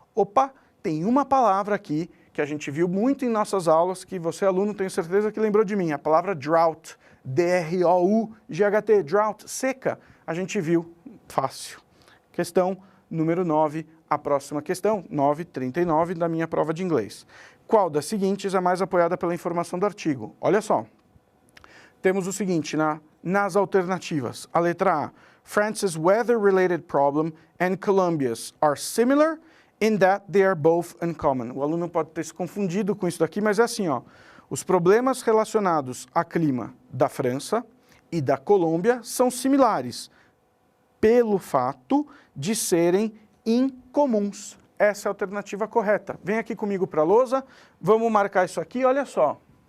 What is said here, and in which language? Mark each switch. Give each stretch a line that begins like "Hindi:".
Portuguese: Opa, tem uma palavra aqui que a gente viu muito em nossas aulas, que você, aluno, tenho certeza que lembrou de mim, a palavra drought, D-R-O-U-G-H-T, drought, seca. A gente viu, fácil. Questão número 9, a próxima questão, 939 da minha prova de inglês. Qual das seguintes é mais apoiada pela informação do artigo? Olha só. Temos o seguinte nas alternativas. A letra A,
English: France's weather-related problem and Colombia's are similar in that they are both uncommon.
Portuguese: O aluno pode ter se confundido com isso daqui, mas é assim, ó. Os problemas relacionados a clima da França e da Colômbia são similares pelo fato de serem incomuns. Essa é a alternativa correta. Vem aqui comigo para a lousa, vamos marcar isso aqui, olha só.